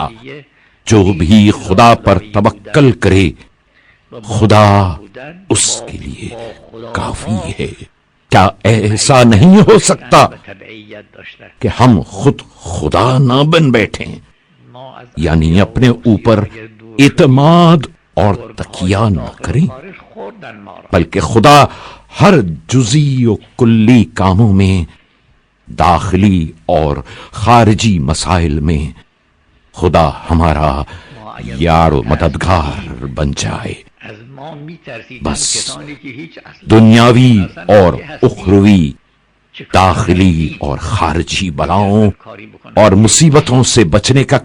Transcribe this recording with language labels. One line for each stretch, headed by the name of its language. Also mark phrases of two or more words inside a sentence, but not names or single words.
Urdu: جو بھی خدا پر توکل کرے خدا اس کے لیے کافی ہے۔ کیا ایسا نہیں ہو سکتا کہ ہم خود خدا نہ بن بیٹھیں، یعنی اپنے اوپر اعتماد اور تکیہ نہ کریں، بلکہ خدا ہر جزئی و کلی کاموں میں، داخلی اور خارجی مسائل میں خدا ہمارا یار و مددگار بن جائے۔ بس دنیاوی اور اخروی، داخلی اور خارجی بلاؤں اور مصیبتوں سے بچنے کا